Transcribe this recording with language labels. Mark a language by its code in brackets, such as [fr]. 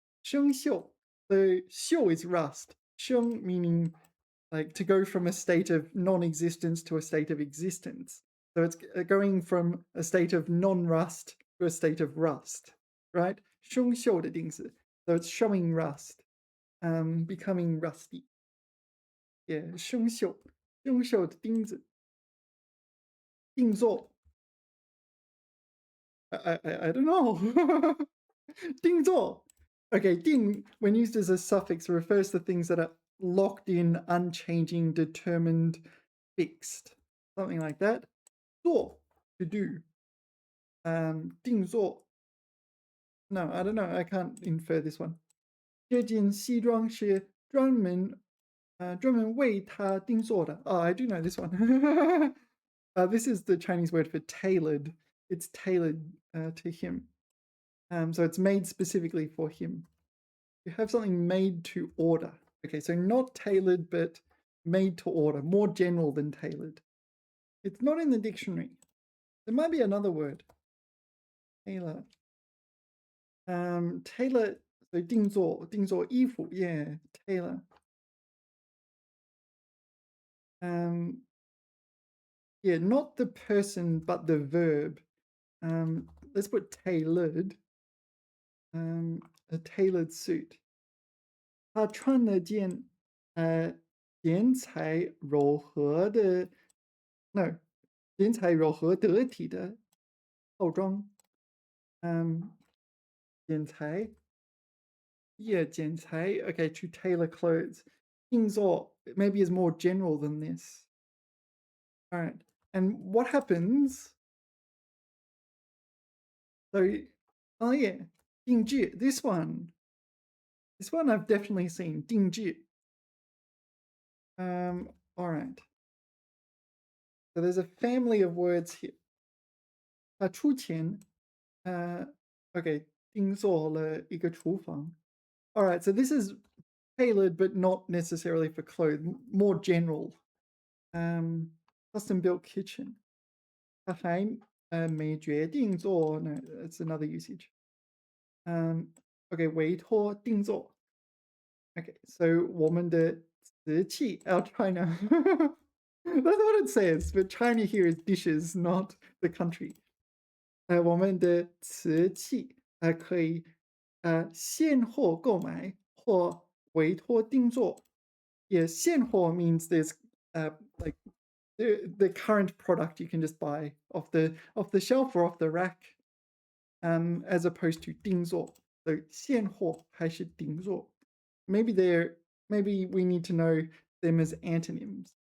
[en] 生锈，the 锈 is rust. 生 meaning like to go from a state of non-existence to a state of existence. So it's going from a state of non-rust to a state of rust, right? [zh] 生锈的钉子. [en] So it's showing rust, becoming rusty. [zh] Yeah, 生锈，生锈的钉子。 [en] 定做 I don't know. 定做 Okay, 定, when used as a suffix, refers to things that are locked in, unchanging, determined, fixed. Something like that. 做 to do. 定做 No, I don't know. I can't infer this one. [zh] 这件西装是专门为他定做的. [en] Oh, I do know this one. This is the Chinese word for tailored. It's tailored to him. So it's made specifically for him. You have something made to order. Okay, so not tailored, but made to order, more general than tailored. It's not in the dictionary. There might be another word. Tailor. Tailor, so 定做衣服, yeah, tailor. Yeah, not the person, but the verb. Let's put tailored. A tailored suit. [zh] 他穿了件剪裁柔和的 no 剪裁柔和得体的套装。 [en] 剪裁 yeah 剪裁 okay to tailor clothes. 定做 maybe is more general than this. All right, and what happens? So oh yeah 定制 this one I've definitely seen 定制. All right. So there's a family of words here. [zh] 他出钱 okay 定做了一个厨房. [en] All right, so this is tailored but not necessarily for clothes, more general. Custom built kitchen. [zh] 他还没决定做 [en] no, that's another usage. Okay, 委托定做.Okay, so [zh] 我们的瓷器 [en] our China. That's what it says, but China here is dishes, not the country. [zh] 我们的瓷器可以现货购买或委托定做. [en] Yeah, 现货 means there's like the current product you can just buy off the shelf or off the rack, as opposed to 定做. [zh] So 现货还是定做. [en] Maybe we need to know them as antonyms.